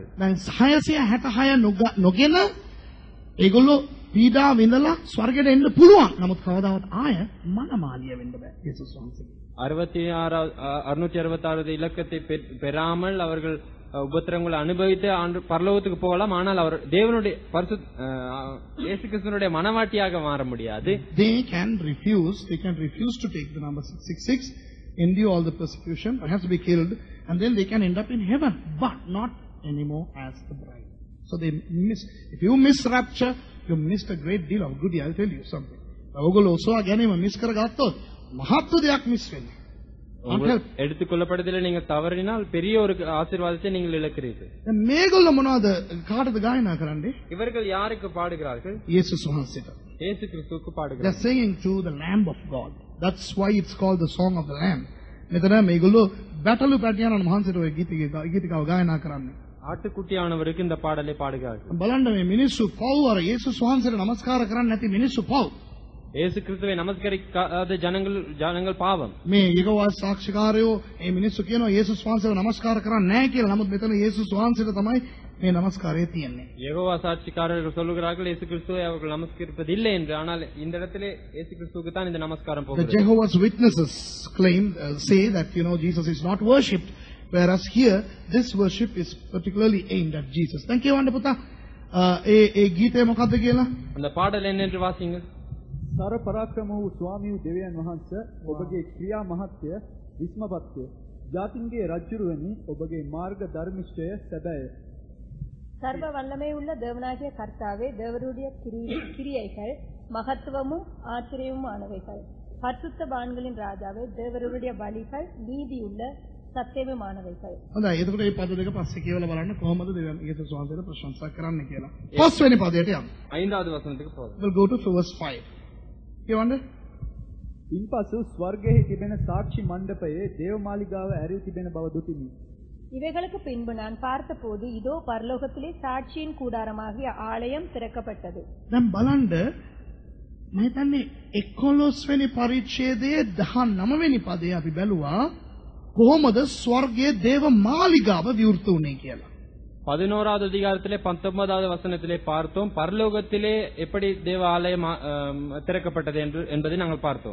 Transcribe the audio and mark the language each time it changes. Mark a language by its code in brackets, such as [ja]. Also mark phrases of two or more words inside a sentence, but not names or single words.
[si] දැන් 666 නොගෙන ඒගොල්ලෝ පීඩා විඳලා ස්වර්ගයට එන්න පුළුවන්. නමුත් කවදාවත් ආය මනමාලිය වෙන්න බෑ යේසුස් වහන්සේ. [ta] 666 இலக்கத்தை பெறாமல் அவர்கள் உபத்திரங்களை அனுபவித்து பரலோகத்துக்கு போகலாம். ஆனால் அவர் தேவனுடைய இயேசு கிறிஸ்துவினுடைய மனவாட்டியாக மாற முடியாது. [en] They can refuse to take the number 666, endure all the persecution, perhaps be killed, and then they can end up in heaven, but not anymore as the bride. So they miss. If you miss rapture, you missed a great deal of goodie. I'll tell you something. [si] ඔයගොල්ලෝ ඔසවා ගැනීම මිස් කරගත්තොත් මහත් දෙයක් මිස් වෙනවා. [ta] எடுத்துக்கொள்ளப்படுதலை நீங்கள் தவறினால் பெரிய ஒரு ஆசீர்வாதத்தை நீங்கள் இழக்கிறீர்கள். [si] මේගොල්ලෝ මොනවද කාටද ගායනා කරන්නේ? [ta] இவர்கள் யாருக்கு பாடுகிறார்கள்? [si] යේසුස් වහන්සේට. [ta] இயேசு கிறிஸ்துவுக்கு [en] They're [ta] பாடுகிறார்கள். [en] singing to the Lamb of God. That's why it's called the song of the Lamb. [si] මෙතන මේගොල්ලෝ බැටළු පැටියාණන් වහන්සේට ඔය ගීතිකාව ගායනා කරන්නේ. [ta] ஆட்டுக்குட்டியானவருக்கு இந்த பாடலை பாடுகிறார்கள். [si] බලන්න මේ මිනිස්සු පව් අර යේසුස් වහන්සේට නමස්කාර කරන්නේ නැති මිනිස්සු පව්. [ta] இயேசு கிறிஸ்துவை நமஸ்கரிக்காத ஜனங்கள் பாவம். [si] මේ යේගොවා සාක්ෂිකාරයෝ මේ මිනිස්සු කියනවා යේසුස් වහන්සේව නමස්කාර කරන්නේ නැහැ කියලා. නමුත් මෙතන යේසුස් වහන්සේට තමයි මේ නමස්කාරය තියෙන්නේ. [ta] யெகோவா சாட்சிக்காரர்கள் சொல்லுகிறார்கள் இயேசு கிறிஸ்துவை அவர்கள் நமஸ்கரிப்பதில்லை என்று. ஆனால் இந்த இடத்திலே இயேசு கிறிஸ்துவுக்கு தான் இந்த நமஸ்காரம் [en] The [ta] போகிறது. [en] Jehovah's Witnesses say that Jesus is not worshipped, whereas here this worship is particularly aimed at Jesus. Thank you [si] වන්ද පුතා. ඒ ගීතය මොකද්ද කියලා? [ta] அந்த பாடல் என்ன என்று வாசிங்கள். [si] සර පරාක්‍රම වූ ස්වාමී වූ දෙවියන් වහන්සේ ඔබගේ ක්‍රියා මහත්ය විස්මපත්ය. ජාතින්ගේ රජුරුවනි ඔබගේ මාර්ග ධර්මිෂ්ඨය සැබෑය. [ta] சர்வ வல்லமை உள்ள தேவனாகிய கர்த்தாவே, தேவருடைய கிரியைகள் மகத்துவமும் ஆச்சரியமுமானவைகள். பரிசுத்தவான்களின் ராஜாவே, தேவருடைய பலிகள் நீதியுள்ள සත්‍යමමානවයිකයි. [si] හොඳයි. එතකොට මේ පද දෙක පස්සේ කියවලා බලන්න කොහොමද යේසුස් වහන්සේට ප්‍රශංසා කරන්න කියලා. පස්වෙනි පදයට යමු. [ta] 5வது வசனத்துக்கு போவோம். [en] We'll go to verse 5. [si] කියවන්න. ඉන්පසු ස්වර්ගයේ තිබෙන සාක්ෂි මණ්ඩපයේ දේවමාලිගාව ඇරී තිබෙන බව දුටිමි. [ta] இவைகளுக்கு பின்பு நான் பார்த்தபோது இதோ பரலோகத்திலே சாட்சியின் கூடாரமாகிய ஆலயம் திறக்கப்பட்டது. [si] දැන් බලන්න මම හිතන්නේ 11 වෙනි පරිච්ඡේදයේ 19 වෙනි පදේ අපි බැලුවා කොහොමද ස්වර්ගයේ දේව මාලිගාව විවෘත වුනේ කියලා. [ta] 11வது அதிகாரத்திலே 19வது வசனத்திலே பார்த்தோம் பரலோகத்திலே எப்படி தேவ ஆலயம் திறக்கப்பட்டது என்பதை நாங்கள் பார்த்தோம்.